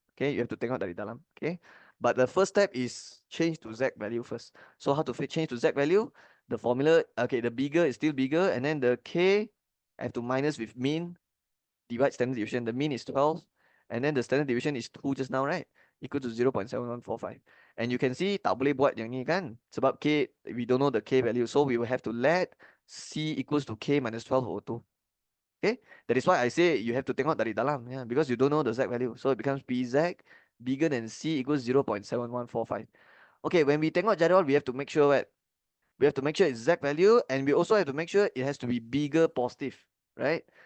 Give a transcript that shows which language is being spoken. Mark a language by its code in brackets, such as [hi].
[en] Okay, you have to [ms] tengok dari dalam. [en] Okay. But the first step is change to Z value first. So how to change to Z value? The formula, okay, the bigger is still bigger, and then the K I have to minus with mean, divide standard deviation. The mean is 12, and then the standard deviation is 2 just now, right? Equal to 0.7145. And you can see [ms] tak boleh buat yang ni kan? Sebab [en] K, we don't know the K value. So we will have to let C equals to K minus 12 over 2. Okay, that is why I say you have to [ms] tengok dari dalam, [en] yeah, because you don't know the Z value. So it becomes PZ bigger than C equals 0.7145. Okay, when we [ms] tengok jadual, [en] we have to make sure what? We have to make sure it's Z value, and we also have to make sure it has to be bigger positive, right?